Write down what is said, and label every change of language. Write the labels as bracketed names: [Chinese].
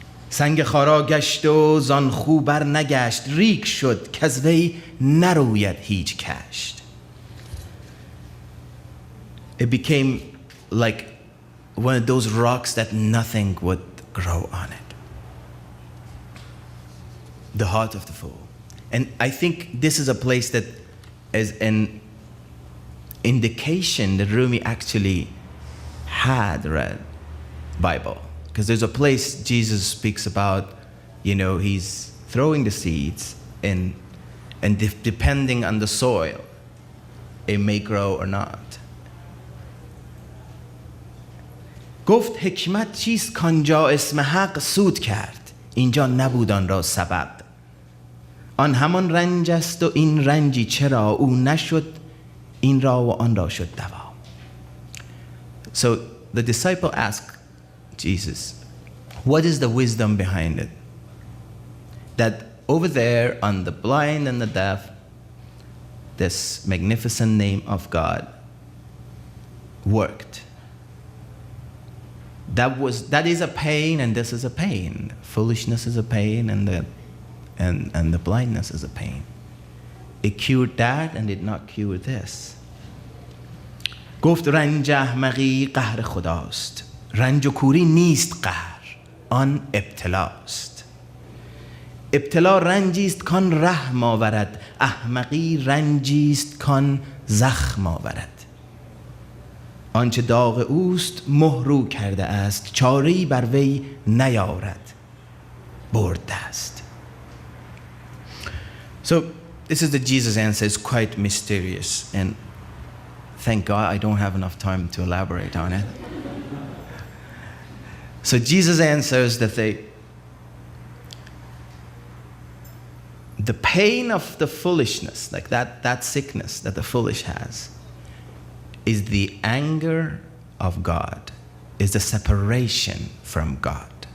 [Persian] سنگ خارا گشت و زان خو بر نگشت ریک شد کز وی نروید هیچ کشت. [English] It became like one of those rocks that nothing would grow on it. The heart of the fool. And I think this is a place that is an indication that Rumi actually had read Bible. Because there's a place Jesus speaks about, he's throwing the seeds and depending on the soil, it may grow or not. [Persian] گفت حکمت چیست کانجا اسم حق سود کرد اینجا نبود آن را سبب آن همان رنج است و این رنجی چرا او نشد این را و آن را شد دوا. [English] So the disciple asked Jesus, what is the wisdom behind it? That over there on the blind and the deaf, this magnificent name of God worked. That is a pain and this is a pain. Foolishness is a pain and the blindness is a pain. It cured that and did not cure this. [Persian] گفت رنج احمقی قهر خداست رنج و کوری نیست قهر آن ابتلاست ابتلا رنجیست کان رحم آورد احمقی رنجیست کان زخم آورد آنچه داغ اوست مهرو کرده است چاره‌ای بر وی نیارد برد دست. [English] So this is the Jesus answer. It's quite mysterious and thank God I don't have enough time to elaborate on it. So Jesus answers that the pain of the foolishness, like that sickness that the foolish has, is the anger of God, is the separation from God.